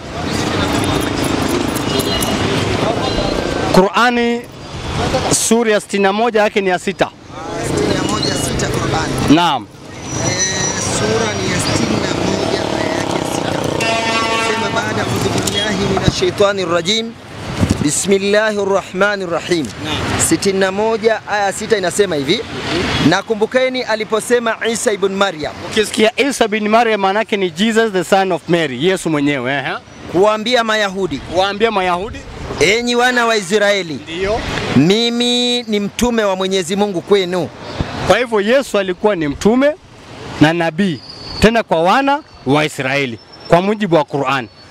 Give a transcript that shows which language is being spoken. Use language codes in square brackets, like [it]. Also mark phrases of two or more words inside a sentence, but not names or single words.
[sw] Qur'ani sura ya 61 yake ni ya 6. 61:6 Qur'ani. Naam. Sura ni ya 61 aya yake 6. Sema baada [ar] بالله من الشيطان الرجيم. بسم الله الرحمن الرحيم. [sw] 61 aya 6 inasema hivi. Nakumbukeni aliposema Isa ibn Maryam. Ukisikia Isa ibn Maryam maana yake ni [en] Jesus the son of Mary, [sw] Yesu mwenyewe, Kuambia Mayahudi, enyi wana wa Israeli, ndio mimi ni mtume wa Mwenyezi Mungu kwenu. Kwa hivyo Yesu alikuwa ni mtume na nabii, tena kwa wana wa Israeli kwa mujibu wa Qur'an.